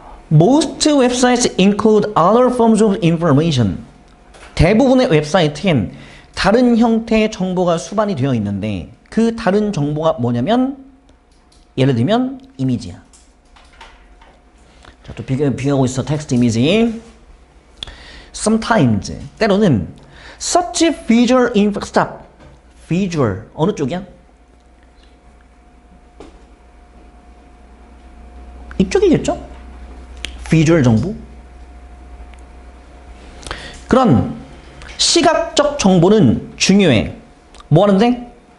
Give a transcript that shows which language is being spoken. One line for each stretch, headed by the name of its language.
English: Most websites include other forms of information.
Korean: 대부분의 웹사이트엔 다른 형태의 정보가 수반이 되어 있는데 그 다른 정보가 뭐냐면 예를 들면 이미지야. 자, 또 비교하고 있어. 텍스트 이미지.
English: Sometimes 때로는 such visual stop.
Korean: visual 어느 쪽이야? 이쪽이겠죠? 비주얼 정보? 그런 시각적 정보는 중요해. 뭐 하는데?